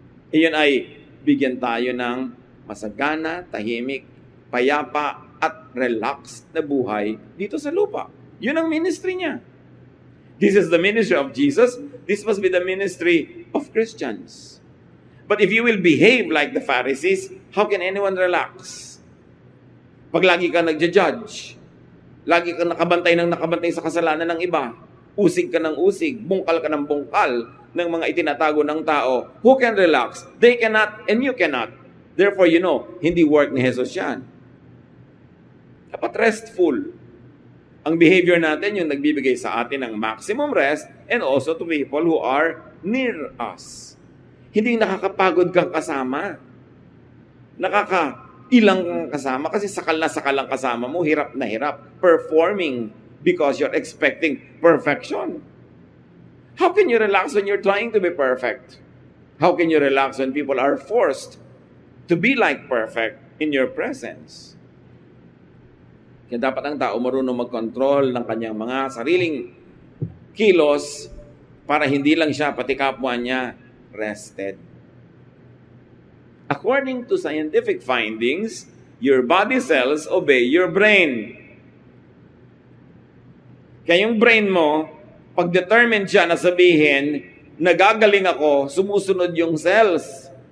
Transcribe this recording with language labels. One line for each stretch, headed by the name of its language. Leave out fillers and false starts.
Filipino: Iyon ay bigyan tayo ng masagana, tahimik, payapa, at relaxed na buhay dito sa lupa. Yun ang ministry niya.
English: This is the ministry of Jesus. This must be the ministry of Christians. But if you will behave like the Pharisees, how can anyone relax?
Filipino: Pag lagi ka nagja-judge, lagi ka nakabantay sa kasalanan ng iba, usig ka ng usig, bungkal ka ng bungkal ng mga itinatago ng tao,
English: who can relax? They cannot and you cannot.
Filipino: Therefore, hindi work ni Jesus yan. Dapat restful. Ang behavior natin yung nagbibigay sa atin ng
English: maximum rest and also to people who are near us.
Filipino: Hindi nakakapagod kang kasama. Nakakailang kang kasama kasi sakal na sakal ang kasama mo, hirap na hirap.
English: Performing because you're expecting perfection. How can you relax when you're trying to be perfect? How can you relax when people are forced to be like perfect in your presence?
Filipino: Kaya dapat ang tao marunong mag-control ng kanyang mga sariling kilos para hindi lang siya, pati kapwa niya, rested.
English: According to scientific findings, your body cells obey your brain.
Filipino: Kaya yung brain mo, pag determined siya na sabihin, nagagaling ako, sumusunod yung cells.